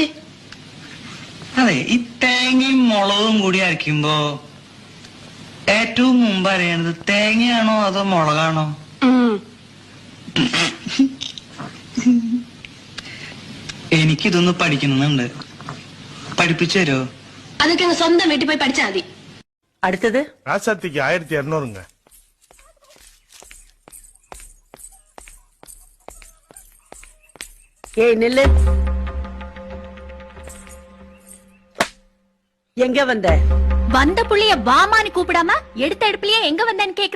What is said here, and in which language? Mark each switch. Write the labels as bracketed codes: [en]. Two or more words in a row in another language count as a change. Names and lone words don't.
[ml] അതെ ഈ തേങ്ങയും മുളകും കൂടി അരയ്ക്കുമ്പോ ഏറ്റവും മുമ്പ് അറിയണത് തേങ്ങയാണോ അതോ മുളകാണോ? എനിക്കിതൊന്ന് പഠിക്കുന്നുണ്ട്, പഠിപ്പിച്ചു തരോ? അതൊക്കെ സ്വന്തം വീട്ടിൽ പോയി പഠിച്ചാൽ മതി. അടുത്തത് [ta] ராசாத்திக்கு 1200ங்க. ஏய் நில்லு. எங்க வந்த? வந்த புள்ளிய வாமான்னு கூப்பிடாம எடுத்த எடுப்புலயே எங்க வந்தேன்னு கேக்குற?